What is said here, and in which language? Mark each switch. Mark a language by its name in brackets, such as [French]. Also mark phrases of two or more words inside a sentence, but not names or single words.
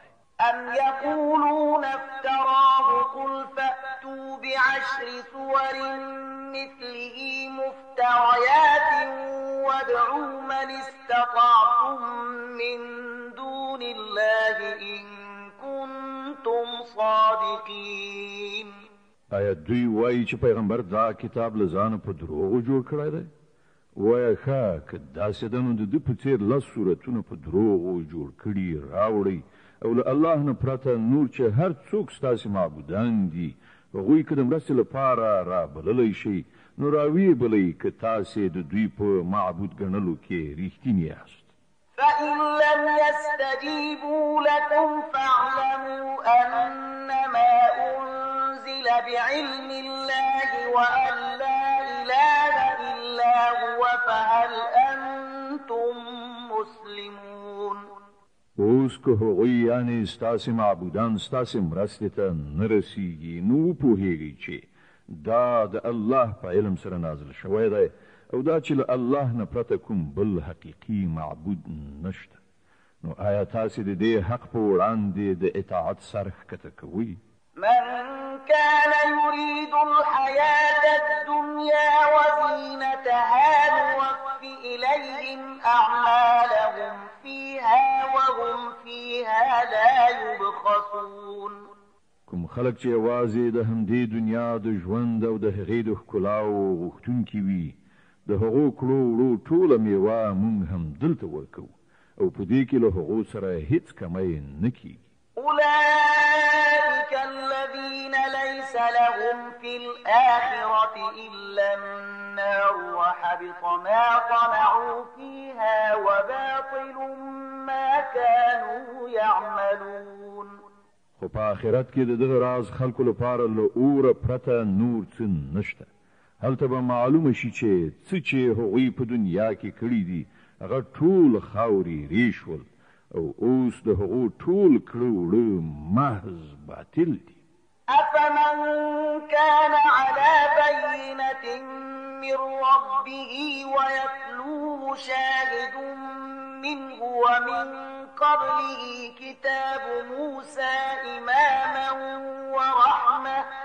[Arabic] أم يقولون افتراه قل فأتوا بعشر سور مثله مفتريات وادعوا من استطعتم من دون الله إن كنتم صادقين [Pashto] آیا دوی وایي چې پیغمبر دا کتاب له ځانه په دروغو جوړ کړی دی وایه ښه که داسې ده نو د ده په څېر لس صورتونه په دروغو جوړ کړي راوړئ او له الله نه پرته نور چې هر څوک ستاسې معبودان دي هغوی که د مرستې لپاره رابللی شئ نو راویې بلئ که تاسې د دوی په معبود ګڼلو کې رښتیني یاست [Arabic] فإن لم يستجيبوا لكم فاعلموا أنما أنزل بعلم الله وأن لا إله إلا هو فهل أنتم مسلمون [Pashto] اوس که هغوی یعنې ستاسې معبودان ستاسې مرستې ته نه رسیږي نو وپوهیږئ چې دا د الله په علم سره نازل شوی دی او دا چې له الله نه پرته کوم بل حقیقي معبود نشته نو آیا تاسې د دې حق په وړاندې د اطاعت سر ښکته کوئ [Arabic] من كان يريد الحياة الدنيا وزينتها نوف إليهم أعمالهم فيها وهم فيها لا يبخسون [Pashto] کوم خلک چې یوازې د همدې دنیا د ژوند او د هغې د ښکلاو غوښتونکي وي د هغو کړو وړو ټوله میوه موږ هم دلته ورکوو او په دې کې له هغو سره هیڅ کمی نه کیږي [Arabic] أولئك الذين ليس لهم في الآخرة إلا النار وحبط ما صنعوا فيها وباطل ما كانوا يعملون [Pashto] خو په آخرت کې د دغه راز خلکو لپاره له اوره پرته نور څه نشته هلته به معلومه شي چې څه چې هغوی په دنیا کې کړي دي هغه ټول خاورې ری شول او اوس د هغو ټول کړه وړه محض باطل دي [Arabic] أفمن كان على بينة من ربه ويتلوه شاهد منه ومن قبله كتاب موسى إماما ورحمة